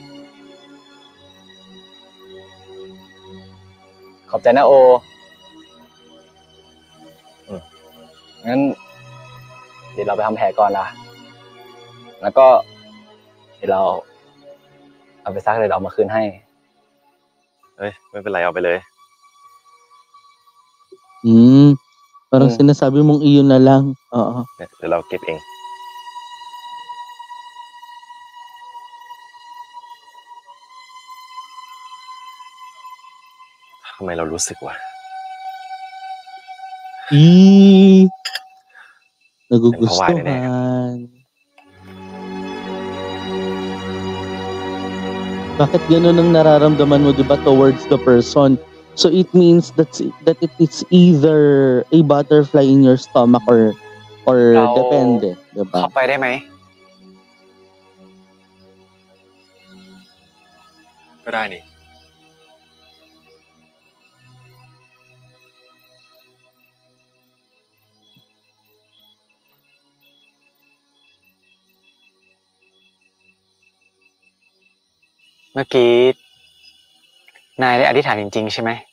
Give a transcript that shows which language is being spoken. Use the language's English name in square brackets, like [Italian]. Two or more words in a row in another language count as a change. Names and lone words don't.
[Thai] ขอบใจนะโองั้นเดี๋ยวเราไปทำแผลก่อนนะแล้วก็เดี๋ยวเราเอาไปซักเลยเราเอามาคืนให้ เอ้ยไม่เป็นไรเอาไปเลย [Filipino] Parang sinasabi mong iyon na lang. Oo. [Thai] เนี่ยเดี๋ยวเราเก็บเองทำไมเรารู้สึกวะ [Filipino] Nagugustuhan. Bakit ganun ang nararamdaman mo, di ba, [English] towards the person? So it means that it is either a butterfly in your stomach or [Thai] เรา [Filipino] depende, di [Thai] เข้า [Filipino] ba? [Thai] ไปได้ไหม ก็ได้นี่ เมื่อกี้นายได้อธิษฐานจริงๆใช่ไหม